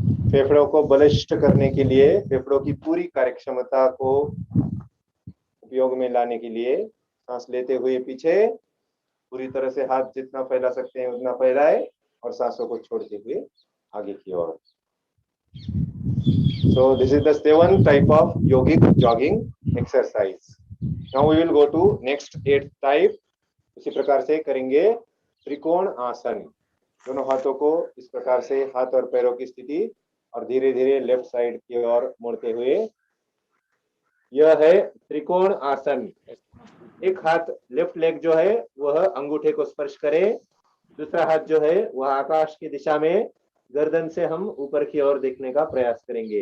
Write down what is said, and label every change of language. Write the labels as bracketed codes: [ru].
[hi] फेफड़ों को बलिष्ठ करने के लिए, फेफड़ों की पूरी कार्यक्षमता को उपयोग में लाने के लिए सांस लेते हुए पीछे, पूरी तरह से हाथ जितना फैला सकते हैं उतना फैलाए और सांसों को छोड़ते हुए आगे की ओर। [en] So this is the 7th type of yogic jogging exercise. Now we will go to next 8th type. [hi] उसी प्रकार से करेंगे त्रिकोण आसन। दोनों हाथों को इस प्रकार से हाथ और पैरों की स्थिति और धीरे धीरे लेफ्ट साइड की ओर मोड़ते हुए, यह है त्रिकोण आसन। एक हाथ लेफ्ट लेग जो है वह अंगूठे को स्पर्श करे, दूसरा हाथ जो है वह आकाश की दिशा में गर्दन से हम ऊपर की ओर देखने का प्रयास करेंगे।